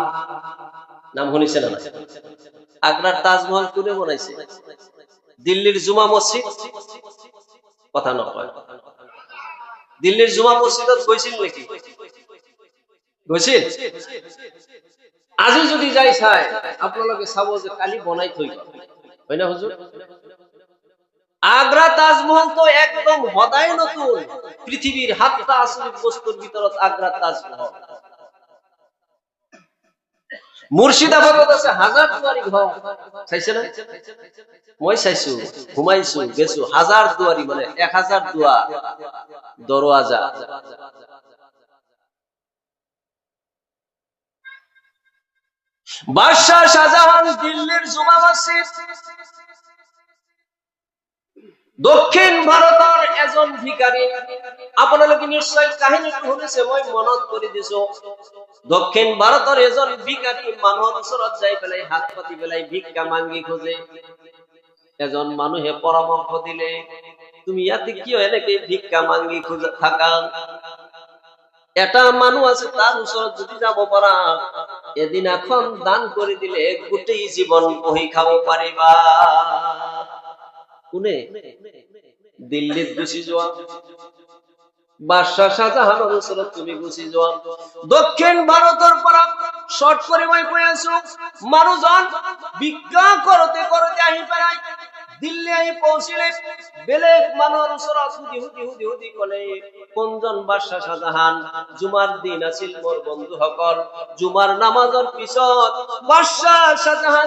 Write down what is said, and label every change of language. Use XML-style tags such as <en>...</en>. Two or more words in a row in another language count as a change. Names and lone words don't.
<as>নাম শুনিছে না? আগ্রার তাজমহল কোনে বনাইছে? দিল্লির জুমা মসজিদ? কথা নকয়। দিল্লির জুমা মসজিদত গৈছিল নাকি? গৈছিল? আজি যদি যাই চাই আপোনালোকে চাব যে কালি বনাই থৈ গল, হয় না হুজুর? আগ্রা তাজমহল তো একদম সদায় নতুন, পৃথিবীর ৭টা আচৰিত বস্তুৰ ভিতৰত আগ্রা তাজমহল। মুর্শিদাবাদত আছে 1000 দুয়ারি ঘর, চাইছে না? মই চাইছো, ঘুমাইছো, গেছো। 1000 দুয়ারি মানে 1000 দুয়ার দরওয়াজা। বাদশাহ শাহজাহান দিল্লির জুমা মসজিদ, দক্ষিণ ভারতের এজন ভিখারী। আপোনালোকে নিশ্চয় কাহিনীটো শুনিছে, মই মনত কৰি দিছো। দক্ষিণ ভারতের এজন ভিখারী মানুহৰ ওচৰত যাই পেলাই হাত পাতি পেলাই ভিক্ষা মাঙ্গি খোঁজে। এজন মানুহে পরামর্শ দিলে, তুমি ইয়াতে কিয় এনেকে ভিক্ষা মাঙ্গি খোঁজা থাকা? এটা মানুহ আছে, তার ওচৰত যদি যাব পাৰা, এদিন এখন দান কৰি দিলে গোটেই জীবন বহি খাব পাৰিবা। কোনে? দিল্লীত গুচি যোৱা। বাদশাহ শাহজাহানের ওচৰত তুমি গুচি যোৱা। দক্ষিণ ভারতের পৰা শর্ট করে মই কৈ আছো, মানুহজন ভিক্ষা কৰোতে কৰোতে আহি পেলাই দিল্লি আই পৌঁছিলে বেলেগ মানুহৰ ওচৰত হুদি কলে কোনজন বাদশাহ শাহজাহান জুমাৰ দিন আছিল মোৰ বন্ধুসকল জুমাৰ নামাজৰ পিছত বাদশাহ শাহজাহান</as>